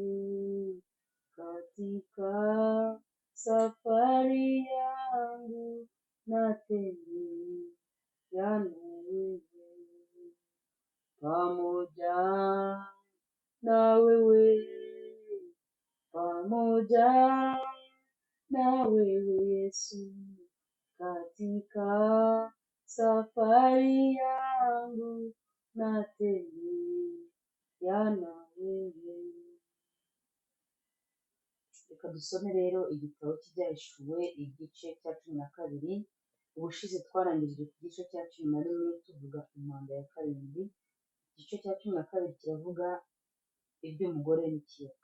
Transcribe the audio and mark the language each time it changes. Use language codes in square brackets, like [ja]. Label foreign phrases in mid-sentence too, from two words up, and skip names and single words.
[sw] katika safari yangu natembea na wewe, pamoja na wewe, pamoja na wewe Yesu, katika safari yangu natembea na wewe. [rw] Reka dusome rero igitabo cy'ibyahishuwe, igice cya 12. Ubushize twarangirije ku gice cya 11 tuvuga impanda ya karindwi. Igice cya 12 kiravuga iby'umugore n'ikiyoka.